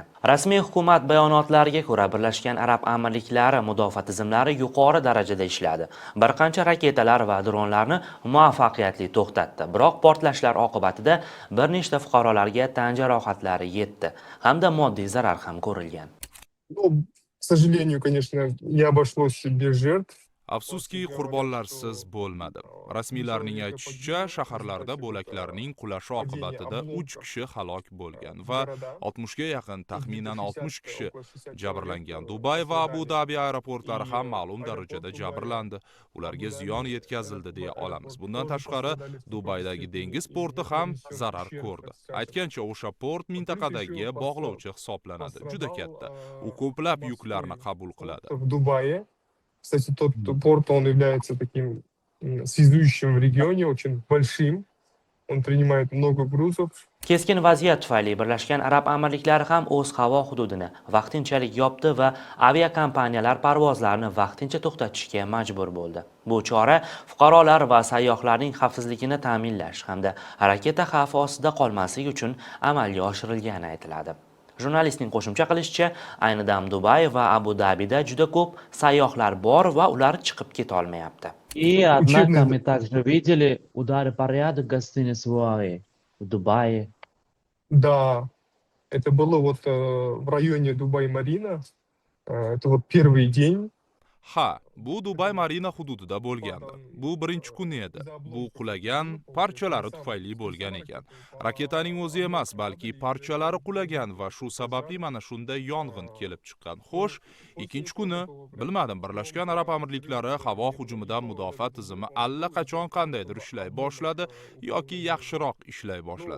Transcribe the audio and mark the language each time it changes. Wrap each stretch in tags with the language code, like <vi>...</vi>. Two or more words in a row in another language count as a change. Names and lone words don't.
<uz>Rasmiy hukumat bayonotlariga ko'ra, Birlashgan Arab Amirliklari mudofaa tizimlari yuqori darajada ishladi. Bir qancha raketalar va dronlarni muvaffaqiyatli to'xtatdi. Biroq portlashlar oqibatida bir nechta fuqarolarga tan jarohatlari yetdi hamda moddiy zarar ham ko'rilgan.</uz> <ru>К сожалению, конечно, не обошлось без жертв.</ru> <uz>Afsuski, qurbonlarsiz bo'lmadi. Rasmiylarning aytishicha, shaharlarda bo'laklarning qulashi oqibatida 3 kishi halok bo'lgan va 60 ga yaqin, taxminan 60 kishi jabrlangan. Dubay va Abu Dhabi aeroportlari ham ma'lum darajada jabrlandi. Ularga ziyon yetkazildi deya olamiz. Bundan tashqari, Dubaydagi dengiz porti ham zarar ko'rdi. Aytgancha, o'sha port mintaqadagi bog'lovchi hisoblanadi. Juda katta. U ko'plab yuklarni qabul qiladi.</uz> <ru>В Дубае. Кстати, тот порт, он является таким связующим в регионе, очень большим. Он принимает много грузов.</ru> <uz>Keskin vaziyat tufayli Birlashgan Arab Amirliklari ham o'z havo hududini vaqtinchalik yopdi va aviakompaniyalar parvozlarini vaqtincha to'xtatishga majbur bo'ldi. Bu chora fuqarolar va sayyohlarning xavfsizligini ta'minlash hamda raketa xavfi ostida qolmasligi uchun amalga oshirilgani aytiladi. Jurnalistning qo'shimcha qilishicha, ayni dam Dubay va Abu Dabida juda ko'p sayyohlar bor va ular chiqib keta olmayapti.</uz> <ru>И однако мы также видели удары по ряду гостиниц в УАЭ, в Дубае. Да, это было вот в районе Дубай-Марина. Это вот первый день.</ru> <uz>Ha, bu Dubay Marina hududida bo'lgandi. Bu birinchi kun edi. Bu qulagan parchalari tufayli bo'lgan ekan. Raketaning o'zi emas, balki parchalari qulagan va shu sababli mana shunday yong'in kelib chiqqan. Xo'sh, ikkinchi kuni bilmadim, Birlashgan Arab Amirliklari havo hujumidan mudofaa tizimi allaqachon qandaydir ishlay boshladi yoki yaxshiroq ishlay boshladi.</uz>